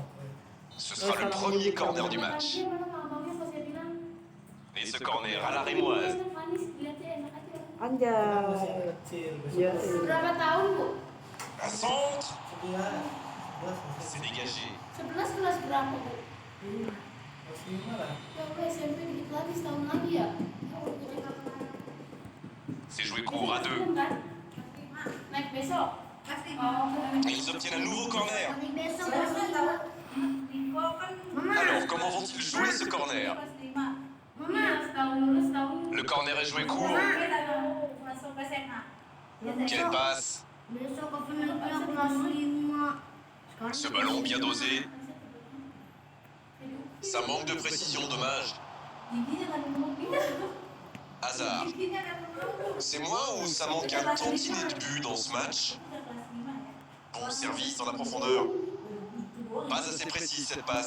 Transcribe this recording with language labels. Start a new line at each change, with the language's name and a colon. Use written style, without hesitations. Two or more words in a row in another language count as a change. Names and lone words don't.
French: Ce sera le premier corner du match. ce corner à la Rémoise.
Indonesian: Anjay. Ya, Berapa tahun, Bu?
French: Un centre. C'est dégagé.
Indonesian: 11 kelas berapa, Bu? Ya, Bu, SMP dikit lagi, setahun lagi ya?
French: C'est joué court à 2.
Indonesian: Belum kan? Naik besok? Oh,
French: Et ils obtiennent un nouveau corner.
Indonesian: besok.
French: Alors, comment vont-ils jouer ce corner?
Indonesian: Mama, setahun lulus, setahun.
French: Le corner est joué court.
Indonesian: Masuk SMA.
French: Quelle passe.
Indonesian: Besok aku naiknya kelas 5.
French: Ce ballon bien dosé. Ça manque de précision, dommage. Hasard. C'est moi ou ça manque un tantinet de but dans ce match? Bon service dans la profondeur. Pas assez précis cette passe.